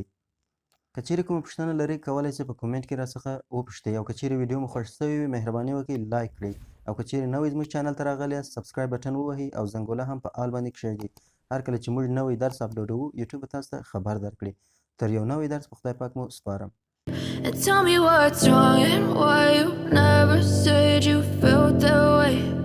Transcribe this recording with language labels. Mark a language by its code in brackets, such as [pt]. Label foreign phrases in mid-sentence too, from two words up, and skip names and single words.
[ps] که چیرې کومه پوښتنه لرئ کولی شئ په کومنټ کې راڅخه وپوښتئ او که چیرې ویډیو مو خوښ شوی وي مهرباني وکړئ لایک کړئ او که چیرې نوی زموږ چینل ته راغلي یاست [en] subscribe button [ps] ووهئ او زنګوله هم په آل باندې کښېږدئ. هر کله چې موږ نوی درس اپلوډوو یوټیوب به تاسو ته خبر درکړي. تر یو نوی درس په خدای پاک مو سپارم. [en] And tell me what's wrong and why you never said you felt that way.